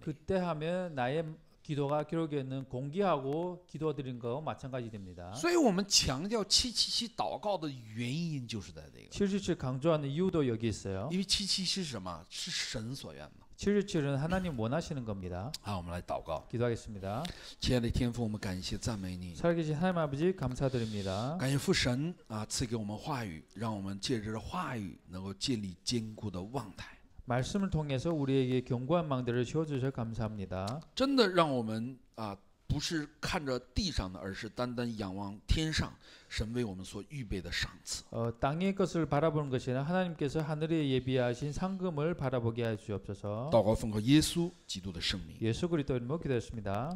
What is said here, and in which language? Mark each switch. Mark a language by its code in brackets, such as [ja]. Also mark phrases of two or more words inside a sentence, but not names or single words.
[ko] 그때 하면 나의 기도가 결국에는 공기하고 기도드린 거와 마찬가지 됩니다. [zh] 所以我们强调777祷告的原因就是在这个， [ko] 777 강조하는 이유도 여기 있어요. [zh] 因为777是什么？是神所愿的。 [ko] 777은 하나님 원하시는 겁니다. [zh] 好，我们来祷告。 [ko] 기도하겠습니다. [zh] 亲爱的天父，我们感谢赞美你， [ko] 살아계신 하나님 아버지 감사드립니다. [zh] 感谢父神啊，赐给我们话语，让我们借着话语能够建立坚固的望台。 [ko] 말씀을 통해서 우리에게 견고한 망대를 씌워주셔서 감사합니다. [zh] 真的让我们啊，不是看着地上的，而是单单仰望天上神为我们所预备的赏赐。 [ko] 땅의 것을 바라보는 것이 아니라 하나님께서 하늘에 예비하신 상금을 바라보게 해 주옵소서. [zh] 祷告奉靠耶稣基督的圣名。 [ko] 예수 그리스도 이름으로 기도했습니다.